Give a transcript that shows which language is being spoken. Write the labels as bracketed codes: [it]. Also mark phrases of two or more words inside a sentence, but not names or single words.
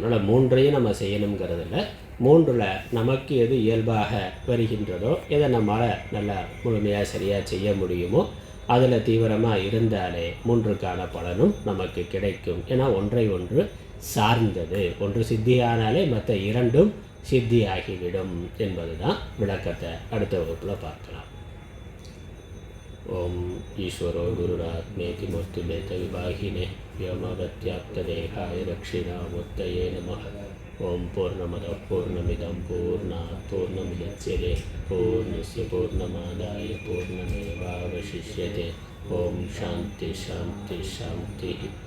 [ta] அதனால் 3ஐயும் நம்ம செய்யணுங்கிறதில்ல. 3ல் நமக்கு எது இயல்பாக வருகின்றதோ எதை நம்மளால் நல்லா முழுமையாக சரியாக செய்ய முடியுமோ அதில் தீவிரமாக இருந்தாலே 3க்கான பலனும் நமக்கு கிடைக்கும். ஏன்னா ஒன்றை ஒன்று சார்ந்தது. ஒன்று சித்தியானாலே மற்ற 2ம் சித்தியாகிவிடும் என்பது தான் விளக்கத்தை அடுத்த வகுப்பில் பார்க்கலாம். [sa] ओम् ईश्वरो गुरुरात्मेति मूर्तिभेद विभागिने व्योमवत्याप्त देहाय दक्षिणामूर्तये नमः। ओम पूर्णमदः पूर्णमिदं पूर्णात् पूर्णमुदच्यते पूर्णस्य पूर्णमादाय पूर्णमेवावशिष्यते। ओम शांति शांति शांति।